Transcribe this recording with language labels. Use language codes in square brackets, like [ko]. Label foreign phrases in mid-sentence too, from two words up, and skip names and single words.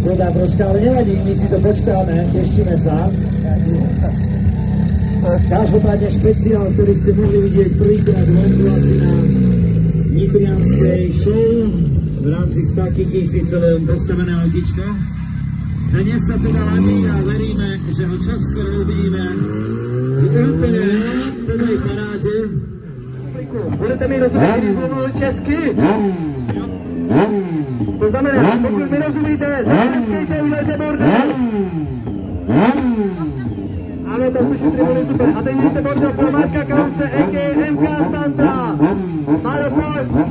[sk] voda troška, ale nevadí, my si to počkáme, tešíme sa. Každopádne špeciál, ktorý ste mohli vidieť prvýkrát vonku asi na nitrianskej show v rámci 100 000 postavené autičko. Dnes sa teda ladí a veríme, že ho čoskoro uvidíme v úplne plnej paráde. [cs] Budete mi rozumět, když mluvil česky? To znamená, pokud mi rozumíte, zaskejte, udělejte bordel. Ano, to slyší tribuny super. A teď jdete bordel pro Marka Krause, a.k.a. MK Santa. Máro, pojď.